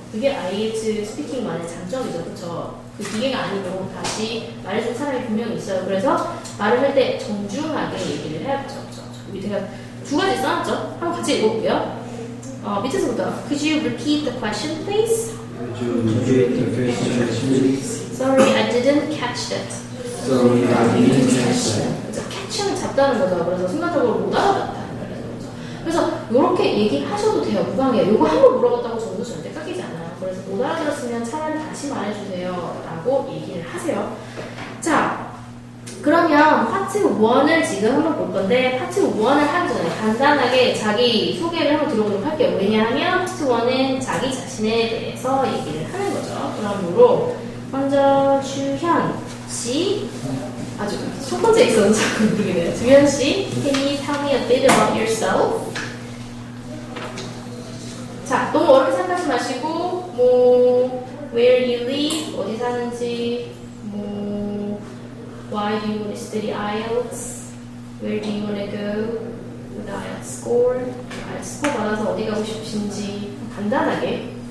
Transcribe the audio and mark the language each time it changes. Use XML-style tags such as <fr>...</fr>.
<ko>그게 IELTS 스피킹만의 장점이죠. 그쵸? 그 기계가 아니고 다시 말해준 사람이 분명히 있어요. 그래서 말을 할 때 정중하게 얘기를 해야죠. 그쵸? 여기 제가 두 가지 써놨죠? 한번 같이 읽어볼게요. 밑에서부터</ko> <en>Could you repeat the question, please? Could you repeat the question, please? Sorry, I didn't catch that. Sorry, I didn't catch that.</en> <ko>그래서 catch는 잡다는 거죠. 그래서 순간적으로 못 알아듣다는 거죠. 그래서 이렇게 얘기하셔도 돼요. 무방해요. 이거 한번 물어봤다고 점수 절대 깎이지 않아요. 그래서 못 알아들었으면 차라리 다시 말해주세요. 라고 얘기를 하세요. 자, 그러면 파트 1을 지금 한번 볼 건데 파트 1을 하기 전에 간단하게 자기 소개를 한번 들어보도록 할게요. 왜냐하면 파트 1은 자기 자신에 대해서 얘기를 하는 거죠. 그러므로 먼저 주현 씨, 아주 첫 번째 있어서 자꾸 모르겠네요.</ko> <en>주현 씨, can you tell me a bit about yourself?</en> <ko>자, 너무 어렵게 생각하지 마시고 뭐</ko> <en>where you live,</en> <ko>어디 사는지,</ko> <en>뭐 why do you want to study IELTS, where do you want to go with IELTS score, IELTS</en> <ko>스코어 받아서 어디 가고 싶으신지 간단하게</ko>